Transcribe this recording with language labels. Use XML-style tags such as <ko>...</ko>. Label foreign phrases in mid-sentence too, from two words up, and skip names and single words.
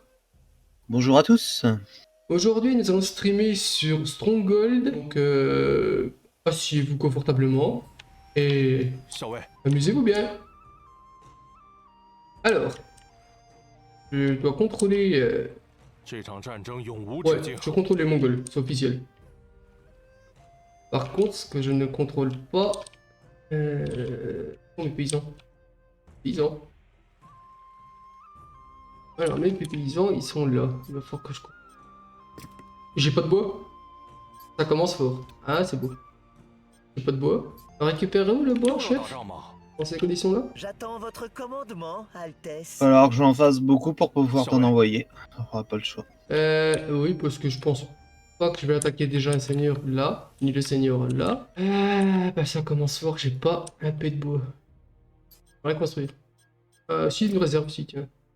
<fr>Bonjour à tous. Aujourd'hui, nous allons streamer sur Stronghold, donc asseyez-vous confortablement et</fr> <zh>校尉，</zh> <fr>amusez-vous bien. Alors, je dois contrôler...</fr> <zh>这场战争永无</zh> <fr>Ouais,</fr> <zh>止境。</zh> <fr>je contrôle les Mongols, c'est officiel. Par contre, ce que je ne contrôle pas... sont les paysans. Paysans. Alors, mes paysans, ils sont là. Il va falloir que je... J'ai pas de bois. Ça commence fort. Ah, c'est beau. J'ai pas de bois. On récupère où le bois,</fr> <zh>又要打</zh> <fr>chef?</fr> <zh>仗吗？</zh> <fr>Dans ces conditions-là? J'attends votre commandement, Altesse. Alors que j'en fasse beaucoup pour pouvoir Ça t'en va. envoyer. On aura pas le choix. Oui, parce que je pense pas que je vais attaquer déjà un seigneur là, ni le seigneur là. Bah ça commence fort, j'ai pas un peu de bois. On va construire. Si, une réserve, si, tiens.</fr>